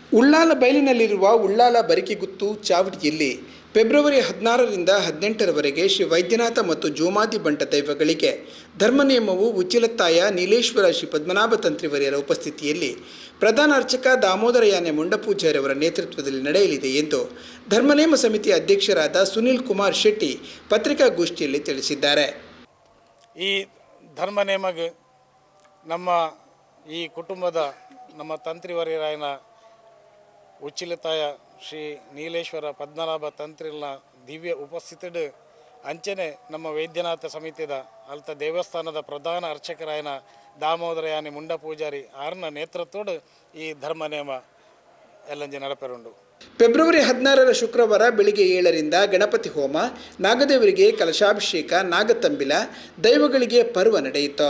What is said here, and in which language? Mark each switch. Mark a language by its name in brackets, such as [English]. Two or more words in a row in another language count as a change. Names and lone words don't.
[Kannada] ಉಳ್ಳಾಲ ಬೈಲಿನಲ್ಲಿರುವ ಉಳ್ಳಾಲ ಬರಿಕೆಗುತ್ತು ಚಾವಡಿಯಲ್ಲಿ ಫೆಬ್ರವರಿ 16ರಿಂದ 18ರವರೆಗೆ ಶ್ರೀ ವೈದ್ಯನಾಥ ಮತ್ತು ಜೋಮಾದಿ ಬಂಟ ದೈವಗಳಿಗೆ ಧರ್ಮನೇಮವು ಉಚ್ಚಿಲತ್ತಾಯ ನೀಲೇಶ್ವರ ಶ್ರೀ ಪದ್ಮನಾಭ ತಂತ್ರಿವರ್ಯರ ಉಪಸ್ಥಿತಿಯಲ್ಲಿ ಪ್ರಧಾನ ಅರ್ಚಕ ದಾಮೋದರಯಾನೆ ಮುಂಡಪೂಜಾರಿಯವರ ನೇತೃತ್ವದಲ್ಲಿ ನಡೆಯಲಿದೆ ಎಂದು ಧರ್ಮನೇಮ ಸಮಿತಿಯ ಅಧ್ಯಕ್ಷರಾದ ಸುನಿಲ್ ಕುಮಾರ್ ಶೆಟ್ಟಿ ಪತ್ರಿಕಾಗೋಷ್ಠಿಯಲ್ಲಿ ತಿಳಿಸಿದ್ದಾರೆ. [Tulu] ಈ ಧರ್ಮನೇಮಗೆ ನಮ್ಮ ಈ ಕುಟುಂಬದ ನಮ್ಮ ತಂತ್ರಿವರ್ಯರಾಯನ ಉಚ್ಚಿಲತಾಯ ಶ್ರೀ ನೀಲೇಶ್ವರ ಪದ್ಮನಾಭ ತಂತ್ರಿಲ್ನ ದಿವ್ಯ ಉಪಸ್ಥಿತಿಡ್ ಅಂಚನೆ ನಮ್ಮ ವೈದ್ಯನಾಥ ಸಮಿತಿದ ಅಲ್ತ ದೇವಸ್ಥಾನದ ಪ್ರಧಾನ ಅರ್ಚಕರಾಯನ ದಾಮೋದರಯಾನಿ ಮುಂಡ ಪೂಜಾರಿ ಆರ್ನ ನೇತೃತ್ವಡ್ ಈ ಧರ್ಮನೇಮ ಎಲ್ಲಂಜಿ ನಡಪೆರುಂಡು. [Kannada] ಫೆಬ್ರವರಿ 16ರ ಶುಕ್ರವಾರ ಬೆಳಿಗ್ಗೆ 7ರಿಂದ ಗಣಪತಿ ಹೋಮ, ನಾಗದೇವರಿಗೆ ಕಲಶಾಭಿಷೇಕ, ನಾಗತಂಬಿಲ, ದೈವಗಳಿಗೆ ಪರ್ವ ನಡೆಯಿತು.